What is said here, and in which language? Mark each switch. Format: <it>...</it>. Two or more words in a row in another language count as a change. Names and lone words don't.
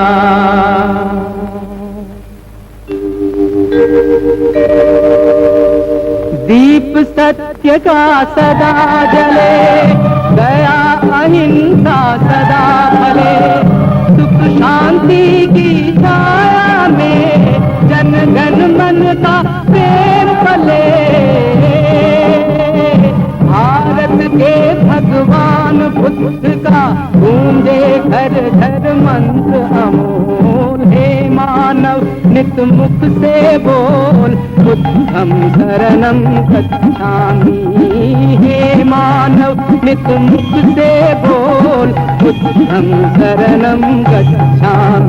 <hi>दीप सत्य का सदा जले, दया अहिंसा सदा फले, सुख शांति की छाया में जन गण मन का प्रेम फले। भारत के भगवान बुद्ध का गूंजे घर घर मंत्र अमोल। हे मानव नित मुख से बोल,</hi> <sa>बुद्धं शरणं गच्छामि।</sa> <hi>हे मानव नित मुख से बोल,</hi> <sa>बुद्धं शरणं गच्छामि।</sa>